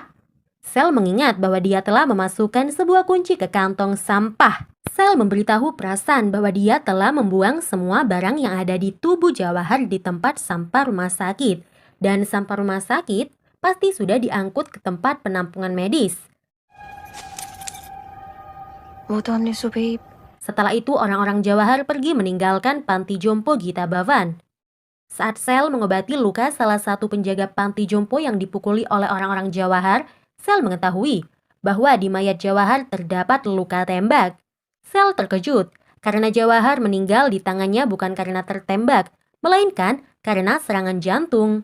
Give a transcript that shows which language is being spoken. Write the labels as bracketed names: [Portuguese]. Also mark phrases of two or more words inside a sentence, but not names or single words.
[Indonesian] Sel mengingat bahwa dia telah memasukkan sebuah kunci ke kantong sampah. Sel memberitahu Prasan bahwa dia telah membuang semua barang yang ada di tubuh Jawahar di tempat sampah rumah sakit. Dan sampah rumah sakit pasti sudah diangkut ke tempat penampungan medis. [Hindi] वो तो हमने सुबह ही [Indonesian] Setelah itu orang-orang Jawahar pergi meninggalkan panti jompo Gita Bawan. Saat Sel mengobati luka salah satu penjaga panti jompo yang dipukuli oleh orang-orang Jawahar, Sel mengetahui bahwa di mayat Jawahar terdapat luka tembak. Sel terkejut karena Jawahar meninggal di tangannya bukan karena tertembak, melainkan karena serangan jantung.